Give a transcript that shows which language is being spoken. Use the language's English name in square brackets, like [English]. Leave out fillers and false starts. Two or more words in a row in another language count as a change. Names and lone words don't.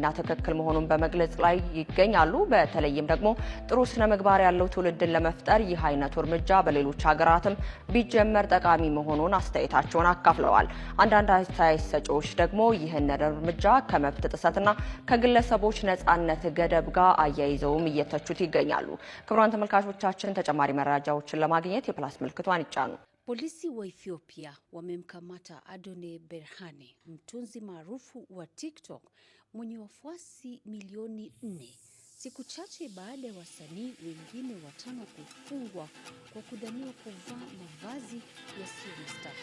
[Amharic] ትክክል መሆኑን በመግለጽ ላይ ይገኛሉ። በተለይም ደግሞ ጥሩ ስነ ምግባር ያለው ትውልድን ለመፍጠር ይህ አይነቱ እርምጃ በሌሎች ሀገራትም ቢጀመር ጠቃሚ መሆኑን አስተያየታቸውን አካፍለዋል። አንዳንድ አስተያየት ሰጪዎች ደግሞ ይህን እርምጃ ከመብት ጥሰትና ከግለሰቦች ነጻነት ገደብ ጋር አያይዘውም እየተቹት ይገኛሉ። ክቡራን ተመልካቾቻችን ተጨማሪ መረጃዎችን ለማግኘት የፕላስ ምልክቷን ይጫኑ። [Swahili] Polisi wa Ethiopia wamemkamata Adonai Berhane, mtunzi maarufu wa TikTok mwenye wafuasi milioni 4, siku chache baada ya wasanii wengine 5 kufungwa kwa kudhaniwa kuvaa mavazi yasiyo mastahili.